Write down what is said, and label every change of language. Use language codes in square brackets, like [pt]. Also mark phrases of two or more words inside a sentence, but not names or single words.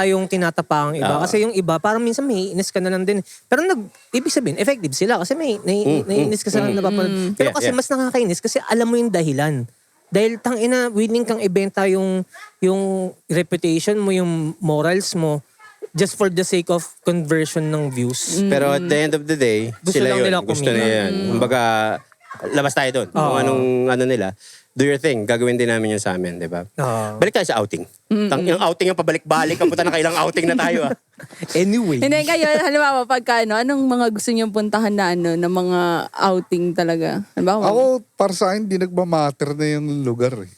[tl] tayong tinatapang iba. Oo. Kasi yung iba, parang minsan may inis ka na lang din. Pero ibig sabihin, effective sila. Kasi may naiinis ka sa napapanood. Pero kasi mas nakakainis kasi alam mo yung dahilan. Dahil tangina, willing kang ibenta yung reputation mo, yung morals mo. [en] just for the sake of conversion ng views. Pero at the end of the day, [tl] Gusto sila lang yun. nila Gusto kumita. nila yan. Kumbaga, labas tayo doon. Kung anong ano nila, [en] do your thing. [tl] Gagawin din namin yun sa amin, di ba? Oo. Balik tayo sa outing. Yung outing yung pabalik-balik. Kapunta na kailang outing na tayo ah. Anyway. Hindi kayo, halimbawa, pagka anong mga gusto niyong puntahan na na mga outing talaga? Halimbawa, Ako, para sa akin, di nagmamatter na yung lugar eh.